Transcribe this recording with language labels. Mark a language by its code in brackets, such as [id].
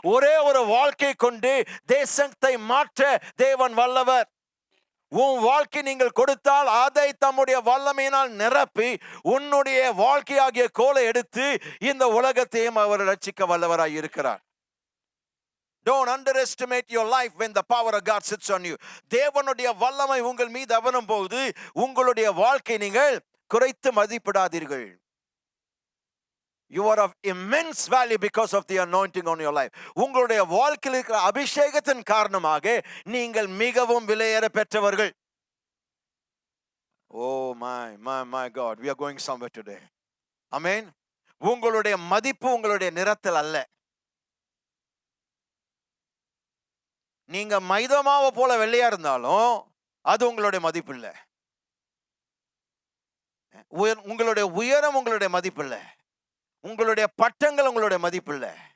[ta] ஒரே ஒரு வாழ்க்கை கொண்டு தேசத்தை மாற்ற தேவன் வல்லவர். உன் வாழ்க்கை நீங்கள் கொடுத்தால் அதை தம்முடைய வல்லமையினால் நிரப்பி உன்னுடைய வாழ்க்கையாகிய கோலை எடுத்து இந்த உலகத்தையும் அவர் ரட்சிக்க வல்லவராய் இருக்கிறார். [en] Don't underestimate your life when the power of God sits on you. [ta] தேவனுடைய வல்லமை உங்கள் மீது அமரும் போது உங்களுடைய வாழ்க்கை நீங்கள் குறைத்து மதிப்பிடாதீர்கள். [en] You are of immense value because of the anointing on your life. [ta] உங்களுடைய வாழ்க்கையில் இருக்கிற அபிஷேகத்தின் காரணமாக நீங்கள் மிகவும் விலையேற பெற்றவர்கள். [en] Oh my God, we are going somewhere today. Amen. [ta] உங்களுடைய மதிப்பு உங்களுடைய நிறத்தில் அல்ல. நீங்க மைதமாவை போல வெள்ளையா இருந்தாலும் அது உங்களுடைய மதிப்பு இல்லை. உங்களுடைய உயரம் உங்களுடைய மதிப்பு இல்லை. உங்களுடைய பட்டங்கள் உங்களுடைய மதிப்பு இல்லை.